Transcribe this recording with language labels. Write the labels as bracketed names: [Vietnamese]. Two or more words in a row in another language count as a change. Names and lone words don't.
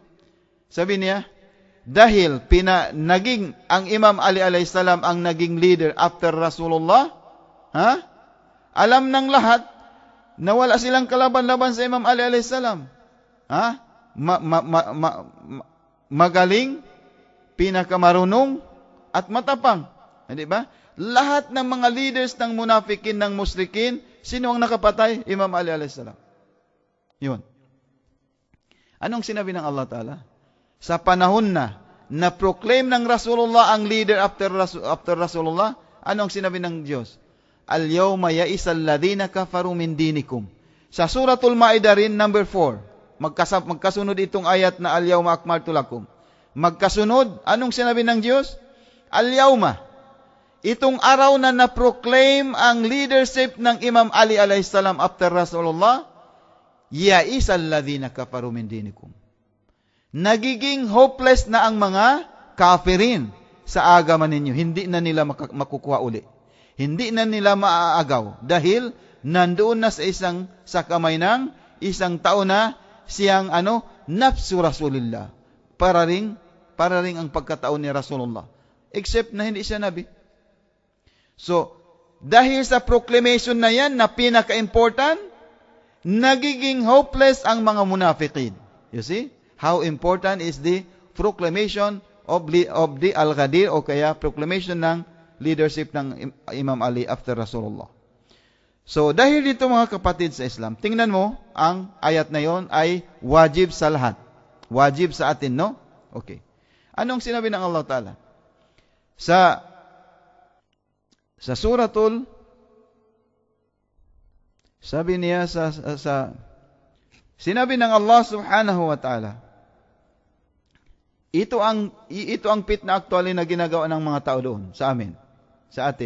[Filipino] Sabi niya, dahil naging ang Imam Ali [Arabic] عليه السلام [Filipino] ang naging leader after Rasulullah, alam ng lahat na wala silang kalaban-laban sa Imam Ali [Arabic] عليه السلام. [Filipino] Magaling, pinakamarunong at matapang. Hindi ba? Lahat ng mga leaders ng munafikin, ng musyrikin, sino ang nakapatay? [Arabic] Imam Ali عليه السلام. [Filipino] Yun. Anong sinabi ng Allah Ta'ala? Sa panahon na proclaim ng Rasulullah ang leader after Rasulullah, anong sinabi ng Diyos? [Arabic] اليوم يئس الذين كفروا من دينكم. [Filipino] Sa Suratul Ma'idah rin, number 4, magkasunod itong ayat na [Arabic] اليوم أكملت لكم. [Filipino] Magkasunod, anong sinabi ng Diyos? Al-yawma, itong araw na proclaim ang leadership ng Imam Ali [Arabic] عليه السلام [Filipino] after Rasulullah, [Arabic] يئس الذين كفروا من دينكم. [Filipino] Nagiging hopeless na ang mga kafirin sa agaman ninyo. Hindi na nila makukuha uli. Hindi na nila maaagaw. Dahil nandoon na sa kamay ng isang tao na siyang [Arabic] نفس رسول الله. [Filipino] Para ring ang pagkatao ni Rasulullah. Except na hindi siya nabi. So, dahil sa proclamation na yan na pinaka-important, nagiging hopeless ang mga munafiqin. [English] You see? How important is the proclamation of the Al-Ghadir [Filipino] o kaya proclamation ng leadership ng Imam Ali after Rasulullah. So, dahil dito mga kapatid sa Islam, tingnan mo, ang ayat na yon ay wajib sa lahat. Wajib sa atin, no? Okay. Anong sinabi ng Allah Ta'ala? Sa suratul, sabi niya sinabi ng Allah [Arabic] سبحانه وتعالى, [Filipino] ito ang fitna actually na ginagawa ng mga tao doon sa atin.